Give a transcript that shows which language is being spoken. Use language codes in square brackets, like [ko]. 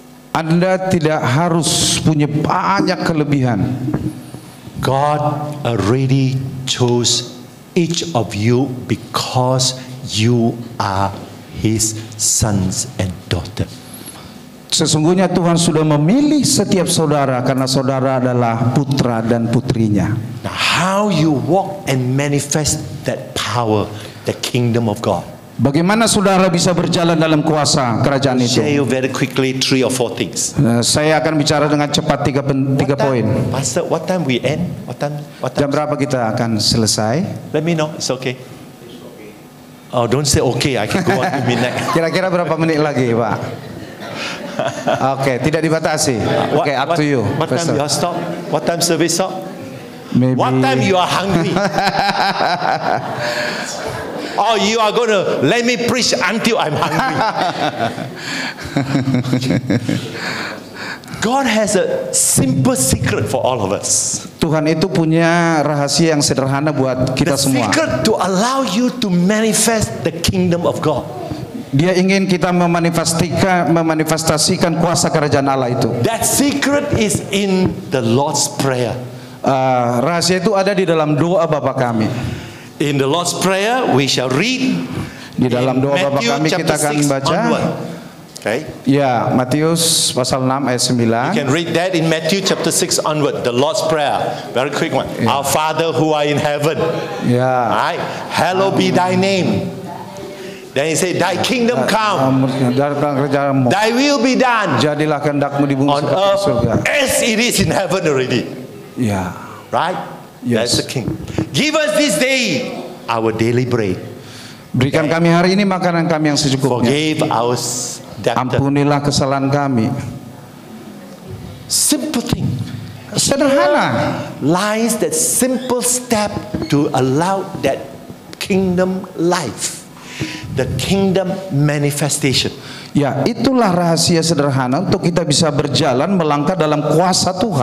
[id] Anda tidak harus punya banyak kelebihan. [en] God already chose each of you because you are His sons and daughter. [id] Sesungguhnya Tuhan sudah memilih setiap saudara karena saudara adalah putra dan putrinya. [en] Now, how you walk and manifest that power, the kingdom of God? [id] Bagaimana saudara bisa berjalan dalam kuasa kerajaan itu? [en] Share you very quickly 3 or 4 things. [id] Saya akan bicara dengan cepat tiga poin. [en] Pastor, what time we end? What time? [id] Jam berapa kita akan selesai? [en] Let me know. It's okay. Oh, don't say okay. I can go on to midnight. [id] Kira-kira berapa menit lagi, Pak? Oke, tidak dibatasi. Oke, [en] up to you. What time you are stop? What time service stop? Maybe. What time you are hungry? Oh, you are going to let me preach until I'm hungry. God has a simple secret for all of us. [id] Tuhan itu punya rahasia yang sederhana buat kita [en] The [id] semua. [en] secret to allow you to manifest the kingdom of God. [id] Dia ingin kita memanifestasikan kuasa kerajaan Allah itu. [en] That secret is in the Lord's Prayer. [id] Rahasia itu ada di dalam doa Bapa kami. [en] In the Lord's Prayer, we shall read. [id] Di dalam doa Bapa kami kita akan baca. Okay. Ya, Matius pasal 6 ayat 9. [en] You can read that in Matthew chapter 6 onward. The Lord's Prayer. Very quick one. Yeah. Our Father who are in heaven. Ya. Alright. Hallowed be thy name. Then he said, thy kingdom come. Thy will be done. [id] Jadilah kehendakmu di bumi [en] On [id] seperti di surga. [en] earth as it is in heaven already. Ya. Right? Yes. That's the king. Give us this day our daily bread. [id] Berikan kami hari ini makanan kami yang secukupnya. [en] Forgive our debtor. [id] Ampunilah kesalahan kami. [en] Simple thing. [id] Sederhana. [en] Lies that simple step to allow that kingdom life. The kingdom manifestation. [id] Ya, itulah rahasia sederhana untuk kita bisa berjalan melangkah dalam kuasa Tuhan.